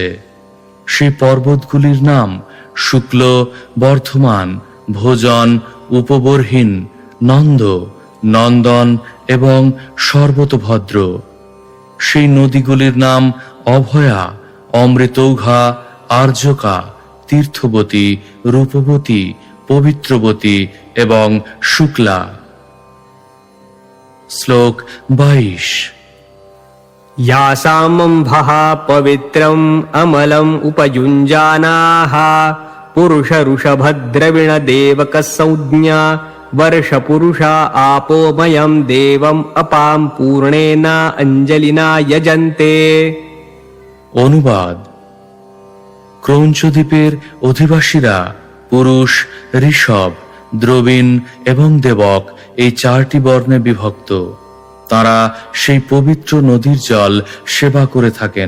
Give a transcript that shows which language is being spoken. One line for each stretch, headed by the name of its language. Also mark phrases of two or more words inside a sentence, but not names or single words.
Bangla: সেই পর্বতগুলির নাম শুক্ল, বর্ধমান, ভোজন, উপবর্হিন, নন্দ, নন্দন এবং সর্বতভদ্র। সেই নদীগুলির নাম অভয়া, অমৃতৌঘা, আর্যকা, তীর্থবতী, রূপবতী, পবিত্রবতী এবং শুক্লা। শ্লোক 22।
Sanskrit: यासामम्भः पवित्रम् अमलम् उपयुञ्जानाः पुरुषऋषभद्रविणदेवकसंज्ञा वर्षपुरुषा आपोमयम् देवम् अपाम् पूर्णेन अञ्जलिना यजन्ते।
Bangla: অনুবাদ: ক্রৌঞ্চ দ্বীপের অধিবাসীরা পুরুষ, ঋষভ, দ্রবিণ এবং দেবক এই 4টি বর্ণে বিভক্ত। তারা সেই পবিত্র নদীর জল সেবা করে থাকেন।